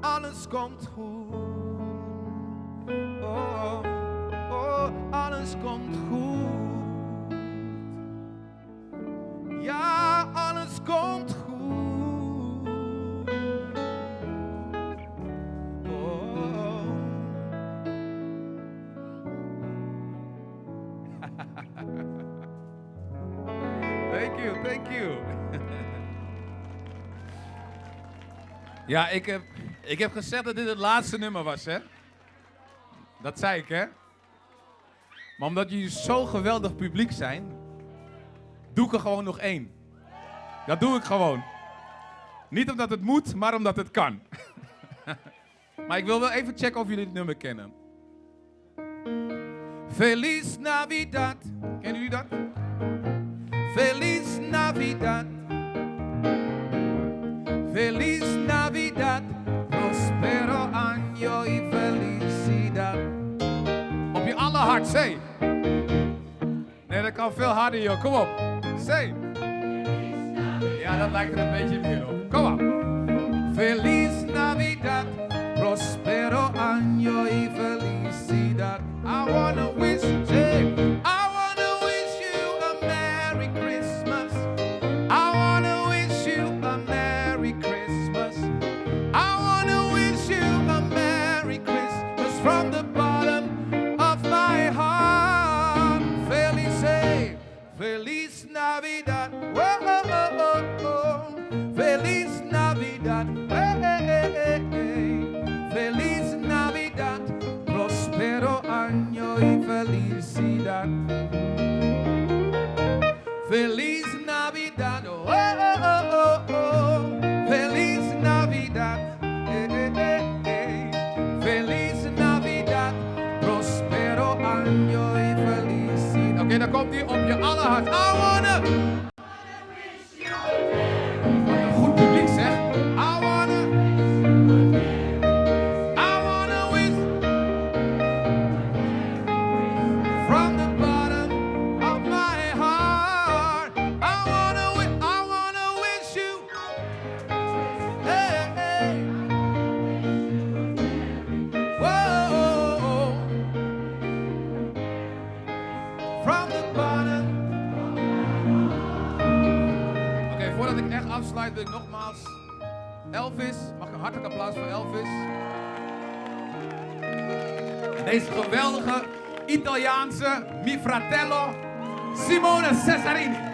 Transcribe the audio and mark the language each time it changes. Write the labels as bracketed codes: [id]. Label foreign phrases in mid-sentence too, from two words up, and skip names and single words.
[nl] alles komt goed. Oh, oh, alles komt goed. Ja, alles komt goed. Oh. [en] Thank you. [nl] Ja, ik heb gezegd dat dit het laatste nummer was, hè? Dat zei ik, hè? Maar omdat jullie zo geweldig publiek zijn, doe ik er gewoon nog 1. Dat doe ik gewoon. Niet omdat het moet, maar omdat het kan. Maar ik wil wel even checken of jullie het nummer kennen. [es] Feliz Navidad. [nl] Kennen jullie dat? [es] Feliz Navidad. Feliz Navidad. Prospero año y felicidad. [nl] Op je allerhard, say. Nee, dat kan veel harder, joh. Kom op. Say. Ja, dat lijkt er een beetje meer op. Kom op. [es] Feliz Navidad. Prospero año y felicidad. [en] I wanna wish you, I wanna wish you a Merry Christmas. I wanna wish you a Merry Christmas. I wanna wish you a Merry Christmas from the bottom of my heart. [es] Feliz Navidad. Whoa, oh, oh, oh, oh. Feliz Navidad. Hey, hey, hey, hey, hey. Feliz Navidad. Prospero año y felicidad. Feliz Navidad. Oh, oh, oh, oh, oh. Feliz Navidad. Hey, hey, hey, hey. Feliz Navidad. Prospero año y felicidad. [nl] Oké, dan komt hij op je allerhart. [en] I wanna. [nl] Goed publiek, zeg. [en] I wanna wish from the bottom of my heart. I wanna wish you. Hey, hey. Whoa. From the bottom. [nl] Oké, voordat ik echt afsluit wil ik nogmaals Elvis. Mag ik een hartelijk applaus voor Elvis? En deze geweldige Italiaanse [it] mi fratello [nl] Simone Cesarini.